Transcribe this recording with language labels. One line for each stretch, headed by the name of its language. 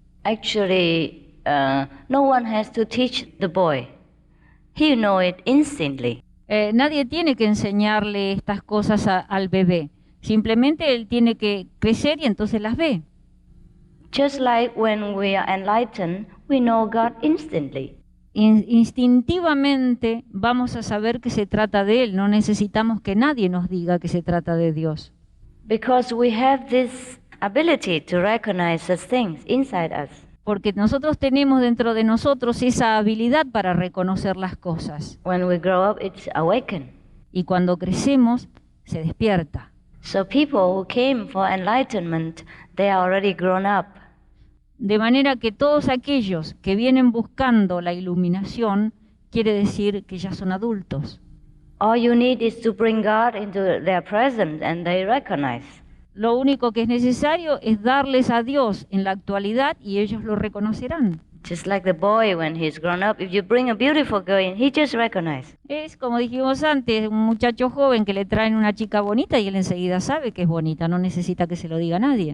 English: Actually, no one has to teach the boy. He knows it instantly.
Spanish: Nadie tiene que enseñarle estas cosas al bebé. Simplemente él tiene que crecer y entonces las ve.
English: Just like when we are enlightened, we know God instantly.
Spanish: Instintivamente vamos a saber que se trata de Él. No necesitamos que nadie nos diga que se trata de Dios.
English: Because we have this ability to recognize such things inside us.
Spanish: Porque nosotros tenemos dentro de nosotros esa habilidad para reconocer las cosas.
English: When we grow up, it's awakened.
Spanish: Y cuando crecemos, se despierta.
English: So people who came for enlightenment, they are already grown up.
Spanish: De manera que todos aquellos que vienen buscando la iluminación, quiere decir que ya son adultos.
English: All you need is to bring God into their presence and they recognize.
Spanish: Lo único que es necesario es darles a Dios en la actualidad y ellos lo reconocerán.
English: Just like the boy when he's grown up, if you bring a beautiful girl in, he just recognizes.
Spanish: Es como dijimos antes, un muchacho joven que le traen una chica bonita y él enseguida sabe que es bonita, no necesita que se lo diga a nadie.